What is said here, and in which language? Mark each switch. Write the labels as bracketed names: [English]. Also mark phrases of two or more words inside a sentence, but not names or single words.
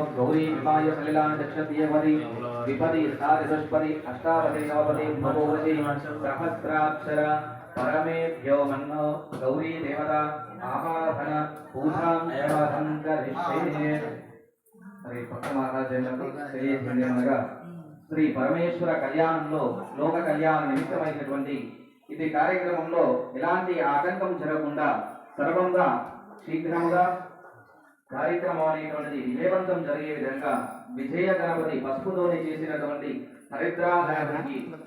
[Sanskrit] गौरी निमाय सकलांतक्षत्ये विपदी साधनपदी अष्टापदी नवपदी भगवती सहस्राक्षरा परमेभ्यो मन्नो गौरी देवता आवाहन पूजां करिष्ये. [Telugu] హరి భక్త మహారాజులకు తెలియజేయమనగా శ్రీ పరమేశ్వర కళ్యాణంలో లోక కళ్యాణ నిమిత్తమైనటువంటి ఇది కార్యక్రమంలో ఎలాంటి ఆటంకం జరగకుండా సర్వంగా శీఘ్రముగా కార్యక్రమం అనేటువంటిది విజయవంతం జరిగే విధంగా విజయ గణపతి పసుపుతోనే చేసినటువంటి హరిద్రానికి